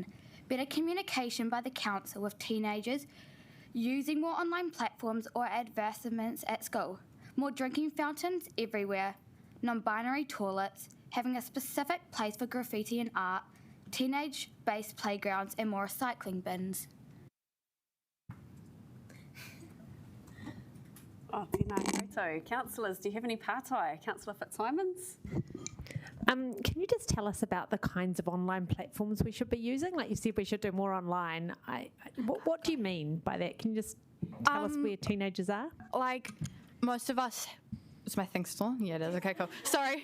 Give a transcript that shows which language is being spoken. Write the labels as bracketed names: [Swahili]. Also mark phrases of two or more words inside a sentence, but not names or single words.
[English] Better communication by the council with teenagers, using more online platforms or advertisements at school, more drinking fountains everywhere, non-binary toilets, having a specific place for graffiti and art, teenage-based playgrounds and more recycling bins. [Māori] Oh, tēnā koutou. [English] Councillors, do you have any pātai? Councillor Fitzsimons? Can you just tell us about the kinds of online platforms we should be using? Like you said, we should do more online. What do you mean by that? Can you just tell us where teenagers are? Like, most of us... Is my thing still? Yeah, it is. Okay, cool. Sorry.